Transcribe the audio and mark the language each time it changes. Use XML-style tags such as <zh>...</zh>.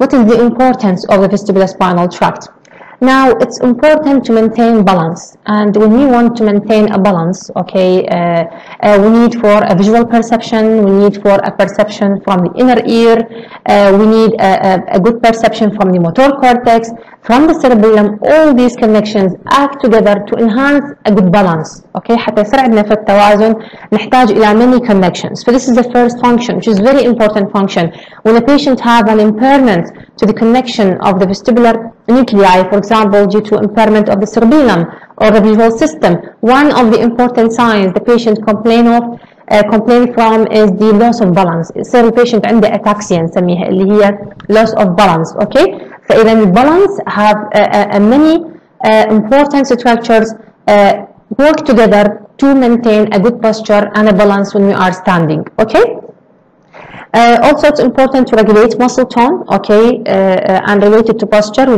<en>What is the importance of the vestibular spinal tract? Now, it's important to maintain balance, and when we want to maintain a balance, okay, we need for a visual perception, we need for a perception from the inner ear, we need a good perception from the motor cortex, from the cerebellum. All these connections act together to enhance a good balance, okay.</en> <ar>حتى يساعدنا في التوازن نحتاج إلى</ar> <en>many connections. So this is the first function, which is very important function. When a patient have an impairment to the connection of the vestibular nuclei, for example, due to impairment of the cerebellum or the visual system, one of the important signs the patient complain from is the loss of balance.</en> <ar>يصير البيشنت عنده ataxia نسميها اللي هي</ar> <en>loss of balance, okay.</en> <ar>فإذا</ar> <en>الbalance have many important structures work together to maintain a good posture and a balance when we are standing, okay. Also, it's important to regulate muscle tone, okay, and related to posture.</en>